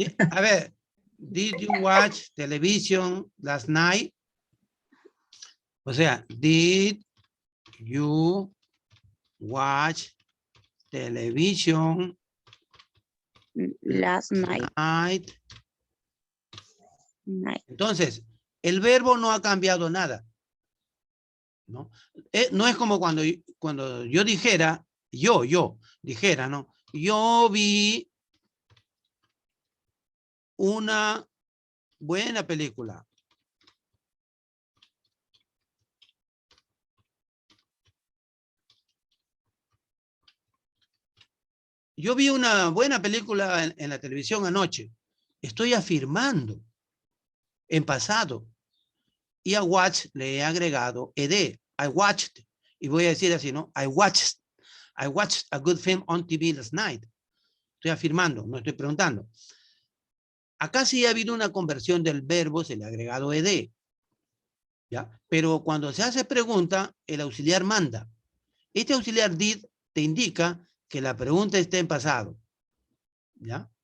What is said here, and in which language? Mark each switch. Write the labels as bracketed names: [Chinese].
[Spanish] A ver, [English] did you watch television last night? [Spanish] O sea, [English] did you watch television Last night. [Spanish] Entonces, el verbo no ha cambiado nada, ¿no? No es como cuando yo dijera, dijera, ¿no? Yo vi una buena película. Yo vi una buena película en la televisión anoche. Estoy afirmando en pasado. Y a watch le he agregado ed. [English] I watched. [Spanish] Y voy a decir así, ¿no? [English] I watched a good film on TV last night. [Spanish] Estoy afirmando, no estoy preguntando. Acá sí ha habido una conversión del verbo, se le ha agregado ed. ¿Ya? Pero cuando se hace pregunta, el auxiliar manda. Este auxiliar did te indica que la pregunta está en pasado. ¿Ya?